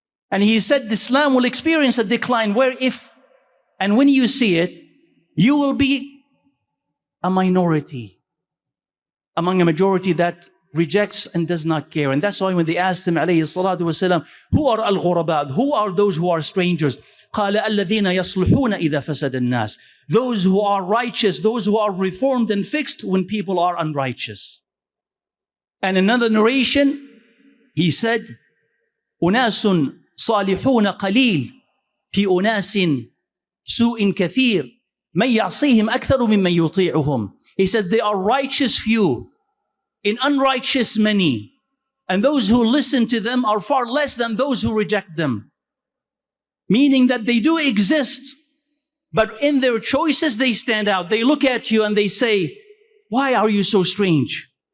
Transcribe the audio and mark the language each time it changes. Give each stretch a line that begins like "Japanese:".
English: And he said Islam will experience a decline where if and when you see it, you will be a minority among a majority that rejects and does not care. And that's why when they asked him, alayhi salatu wasalam, who are al-ghurabad? Who are those who are strangers?
Arabic: قال الذين يصلحون إذا فسد الناس.
English: Those who are righteous, those who are reformed and fixed when people are unrighteous. And another narration, he said,
Arabic: أناس صالحون قليل في أناس سوء كثير من يعصيهم أكثر ممن يطيعهم.
English: He said, they are righteous few in unrighteous many, and those who listen to them are far less than those who reject them. Meaning that they do exist, but in their choices they stand out. They look at you and they say, why are you so strange?